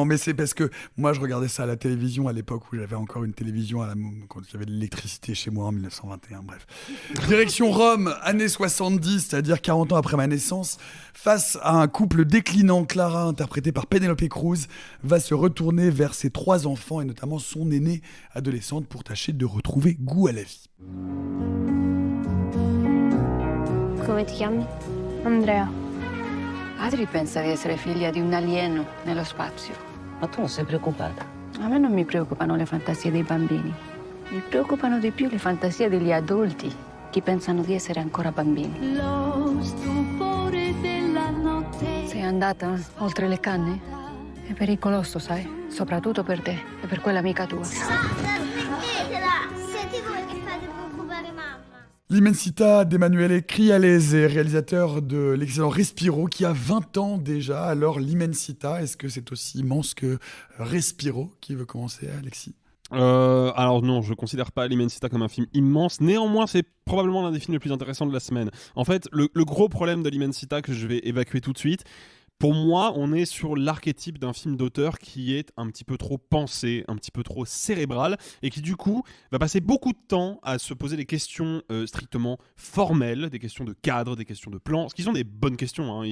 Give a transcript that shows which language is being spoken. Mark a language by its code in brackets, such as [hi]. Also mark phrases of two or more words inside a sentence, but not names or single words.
[fr] Mais c'est parce que moi, je regardais ça à la télévision à l'époque où j'avais encore une télévision quand il y avait de l'électricité chez moi en 1921. Bref. Direction Rome, années 70, c'est-à-dire 40 ans après ma naissance, face à un couple déclinant, Clara, interprétée par Penelope Cruz, va se retourner vers ses 3 enfants et notamment son aînée adolescente pour tâcher de retrouver goût à la vie. [it] Come ti chiami? Andrea. Adri pensa di essere figlia di un alieno nello spazio. Ma tu non sei preoccupata? A me non mi preoccupano le fantasie dei bambini. Mi preoccupano di più le fantasie degli adulti che pensano di essere ancora bambini. Lo stupore della notte. Sei andata oltre le canne? È pericoloso, sai? Soprattutto per te e per quell'amica tua. Smettetela! Siete voi che fate preoccupare mamma. [fr] L'Immensità d'Emanuele Crialese, réalisateur de l'excellent Respiro, qui a 20 ans déjà. Alors, l'Immensità, est-ce que c'est aussi immense que Respiro? Qui veut commencer, Alexis? Alors non, je considère pas l'Immensità comme un film immense. Néanmoins, c'est probablement l'un des films les plus intéressants de la semaine. En fait, le gros problème de l'Immensità que je vais évacuer tout de suite, pour moi, on est sur l'archétype d'un film d'auteur qui est un petit peu trop pensé, un petit peu trop cérébral, et qui du coup va passer beaucoup de temps à se poser des questions strictement formelles, des questions de cadre, des questions de plan, ce qui sont des bonnes questions, hein.